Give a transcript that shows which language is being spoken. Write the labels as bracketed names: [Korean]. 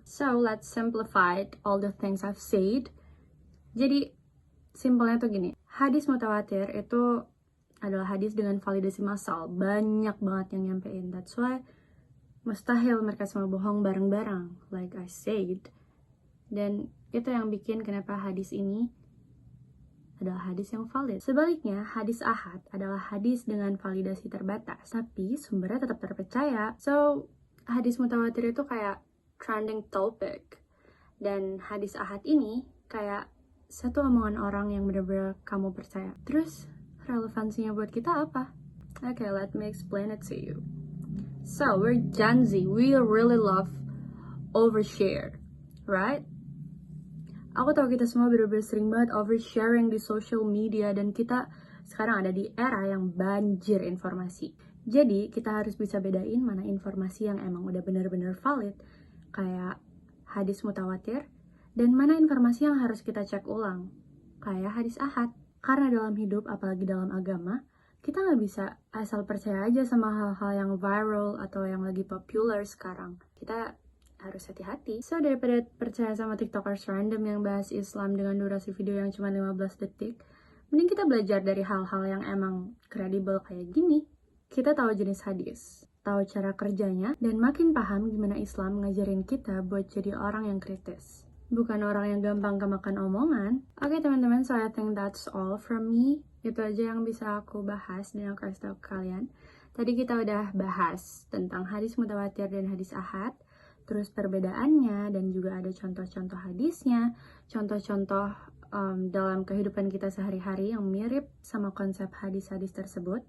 [English] So, let's simplify all the things I've said. [Indonesian] Jadi, simpelnya tuh gini, hadis mutawatir itu adalah hadis dengan validasi massal, banyak banget yang nyampein. [English] That's why [Indonesian] Mustahil mereka semua bohong bareng-bareng, [English] like I said. [Indonesian] Dan itu yang bikin kenapa hadis ini adalah hadis yang valid. Sebaliknya, hadis ahad adalah hadis dengan validasi terbatas, tapi sumbernya tetap terpercaya. So, hadis mutawatir itu kayak trending topic. Dan hadis ahad ini kayak satu omongan orang yang benar-benar kamu percaya. Terus, relevansinya buat kita apa? [English] Okay, let me explain it to you. So, we're Gen Z. We really love overshare, right? [Indonesian] Aku tahu kita semua bener-bener sering banget oversharing di social media dan kita sekarang ada di era yang banjir informasi. Jadi, kita harus bisa bedain mana informasi yang emang udah bener-bener valid, kayak hadis mutawatir, dan mana informasi yang harus kita cek ulang, kayak hadis ahad. Karena dalam hidup, apalagi dalam agama, kita nggak bisa asal percaya aja sama hal-hal yang viral atau yang lagi populer sekarang. Kita harus hati-hati. So, daripada percaya sama tiktokers random yang bahas Islam dengan durasi video yang cuma 15 detik, mending kita belajar dari hal-hal yang emang kredibel kayak gini. Kita tahu jenis hadis, tahu cara kerjanya, dan makin paham gimana Islam ngajarin kita buat jadi orang yang kritis. Bukan orang yang gampang kemakan omongan. Oke teman-teman, [English] so I think that's all from me. [Indonesian] Itu aja yang bisa aku bahas dan aku kasih tahu ke kalian. Tadi kita udah bahas tentang hadis mutawatir dan hadis ahad, terus perbedaannya, dan juga ada contoh-contoh hadisnya, contoh-contoh dalam kehidupan kita sehari-hari yang mirip sama konsep hadis-hadis tersebut.